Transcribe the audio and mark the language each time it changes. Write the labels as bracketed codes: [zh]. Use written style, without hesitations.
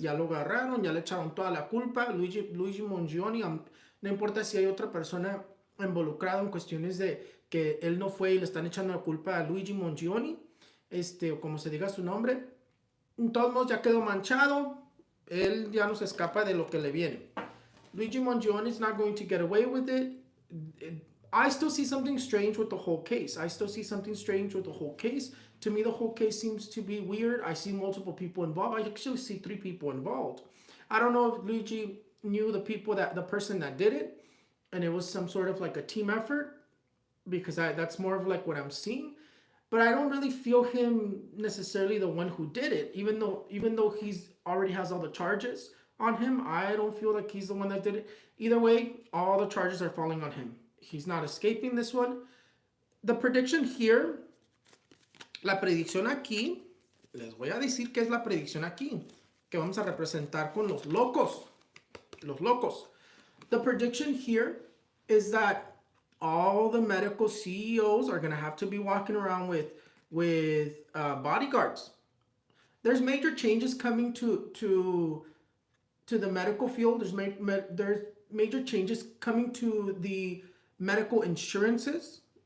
[es] Ya lo agarraron, ya le echaron toda la culpa. Luigi Mongioni, no importa si hay otra persona involucrada en cuestiones de que él no fue y le están echando la culpa a Luigi Mongioni, o como se diga su nombre. En todos modos, ya quedó manchado. Él ya no se escapa de lo que le viene. [en] Luigi Mongioni is not going to get away with it. I still see something strange with the whole case. To me, the whole case seems to be weird. I see multiple people involved. I actually see 3 people involved. I don't know if Luigi knew the person that did it, and it was some sort of like a team effort, because that's more of like what I'm seeing. But I don't really feel him necessarily the one who did it, even though he's already has all the charges on him. I don't feel like he's the one that did it. Either way, all the charges are falling on him. He's not escaping this one. The prediction here, [es] la predicción aquí, les voy a decir qué es la predicción aquí, que vamos a representar con los locos. Los locos. [en] The prediction here is that all the medical CEOs are going to have to be walking around with bodyguards. There's major changes coming to the medical field. There's major changes coming to the medical insurances.